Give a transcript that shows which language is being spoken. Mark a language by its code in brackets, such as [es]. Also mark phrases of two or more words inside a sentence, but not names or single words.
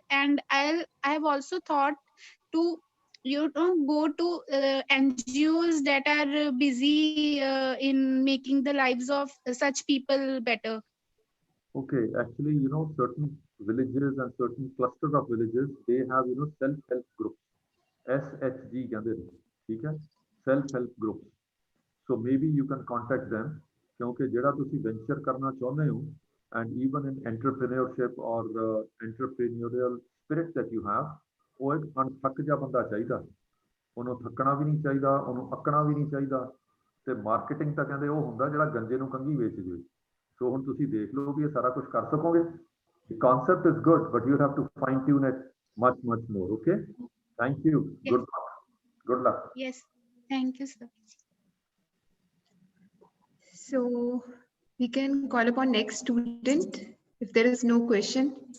[en] And I have also thought to go to NGOs that are busy in making the lives of such people better. Okay, actually, certain villages and certain clusters of villages, they have, self-help groups. [pa] SHG ਕਹਿੰਦੇ ਨੇ, ਠੀਕ ਹੈ, [en] self-help groups. So maybe you can contact them, [pa] ਕਿਉਂਕਿ ਜਿਹੜਾ ਤੁਸੀਂ venture ਕਰਨਾ ਚਾਹੁੰਦੇ ਹੋ, [en] and even in entrepreneurship or entrepreneurial spirit that you have, [pa] ਉਹ ਇੱਕ ਅਣਥੱਕ ਜਿਹਾ ਬੰਦਾ ਚਾਹੀਦਾ, ਉਹਨੂੰ ਥੱਕਣਾ ਵੀ ਨਹੀਂ ਚਾਹੀਦਾ, ਉਹਨੂੰ ਅੱਕਣਾ ਵੀ ਨਹੀਂ ਚਾਹੀਦਾ, ਤੇ ਮਾਰਕੀਟਿੰਗ ਤਾਂ ਕਹਿੰਦੇ ਉਹ ਹੁੰਦਾ ਜਿਹੜਾ ਗੰਜੇ ਨੂੰ ਕੰਘੀ ਵੇਚ ਜਾਵੇ। ਸੋ ਹੁਣ ਤੁਸੀਂ ਦੇਖ ਲਓ ਵੀ ਇਹ ਸਾਰਾ ਕੁਝ ਕਰ ਸਕੋਗੇ। [en] The concept is good, but you have to fine tune it much more. Okay, thank you. Yes. Good luck. Yes, thank you, sir. So we can call upon next student if there is no question.